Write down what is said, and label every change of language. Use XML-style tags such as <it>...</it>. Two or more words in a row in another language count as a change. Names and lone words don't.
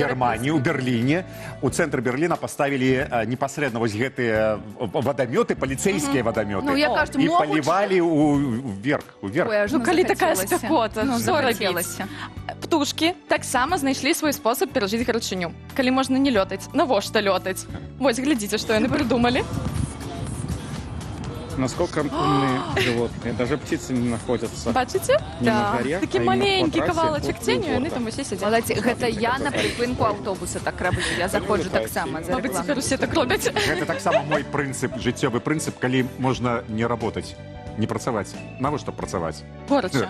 <be>Германії, у Берліне, у цэнтры Берліна паставілі непасрэдна вось гэтыя вадамёты, паліцейскія вадамёты. Ну, я кажу, І могуць. палівалі ўверх. Ну, калі такая спякота, што рабіць? захацелася. Птушкі таксама знайшлі свой спосаб перажыць гарачыню. Калі можна не лётаць, навошта лётаць? Вось, глядзіце, што яны прыдумалі.</be> <ru>Насколько умные животные. Даже птицы не находятся.</ru> <be>Бачыце?</be> <ru>Не на горе,</ru> <be>Такі</be> <ru>а именно</ru> <be>маленькі</be> <ru>по трассе</ru> <be>кавалачак</be> <ru>от</ru> <be>ценю, яны</be> <ru>борта.</ru> <be>там усе сядзяць. Малаці, гэта я на прыпынку аўтобуса так раблю. Я заходжу таксама за Мабыць, цяпер рэкламу. усе так робяць. Гэта таксама мой прынцып, жыццёвы прынцып, калі можна не работаць, не працаваць. Навошта працаваць? Горача.</be>